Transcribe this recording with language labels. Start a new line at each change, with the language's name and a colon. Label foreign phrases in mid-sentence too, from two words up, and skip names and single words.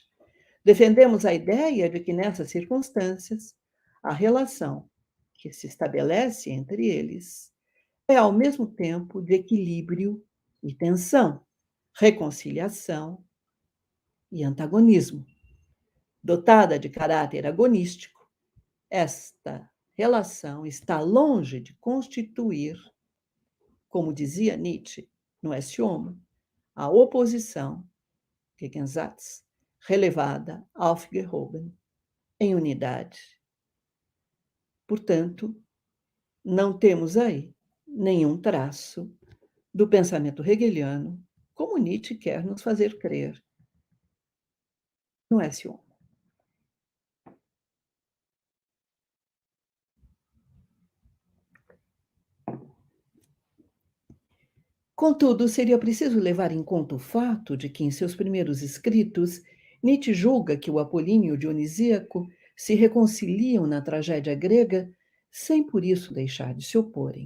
Portuguese: Defendemos a ideia de que, nessas circunstâncias, a relação que se estabelece entre eles é, ao mesmo tempo, de equilíbrio e tensão, reconciliação e antagonismo. Dotada de caráter agonístico, esta relação está longe de constituir, como dizia Nietzsche no Esse Homo, a oposição,
German: Gegensatz, relevada aufgehoben,
Portuguese: em unidade. Portanto, não temos aí nenhum traço do pensamento hegeliano, como Nietzsche quer nos fazer crer no Esse Homo. Contudo, seria preciso levar em conta o fato de que, em seus primeiros escritos, Nietzsche julga que o apolíneo e o dionisíaco se reconciliam na tragédia grega sem por isso deixar de se oporem.